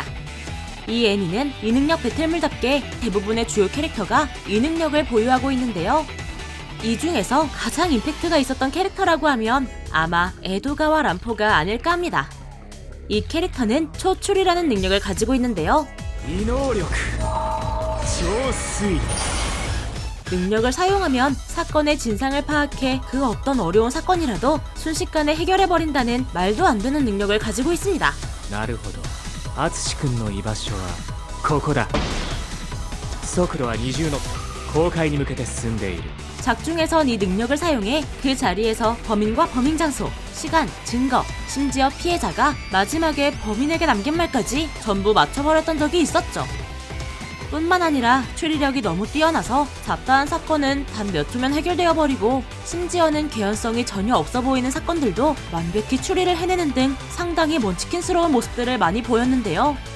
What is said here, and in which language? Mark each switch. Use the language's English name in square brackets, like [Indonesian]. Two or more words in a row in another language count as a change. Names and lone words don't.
[Korean] 이 애니는 이능력 배틀물답게 대부분의 주요 캐릭터가 이능력을 보유하고 있는데요. 이 중에서 가장 임팩트가 있었던 캐릭터라고 하면 아마 에도가와 람포가 아닐까 합니다. 이 캐릭터는 초출이라는 능력을 가지고 있는데요. [Japanese] 異能力超推理 [Korean] 능력을 사용하면 사건의 진상을 파악해 그 어떤 어려운 사건이라도 순식간에 해결해버린다는 말도 안 되는 능력을 가지고 있습니다. [Japanese] なるほど淳君の居場所はここだ速度は20ノット公開に向けて進んでいる [Korean] 작중에선 이 능력을 사용해 그 자리에서 범인과 범행 장소, 시간, 증거, 심지어 피해자가 마지막에 범인에게 남긴 말까지 전부 맞춰버렸던 적이 있었죠. 뿐만 아니라 추리력이 너무 뛰어나서 잡다한 사건은 단 몇 초면 해결되어 버리고 심지어는 개연성이 전혀 없어 보이는 사건들도 완벽히 추리를 해내는 등 상당히 먼치킨스러운 모습들을 많이 보였는데요.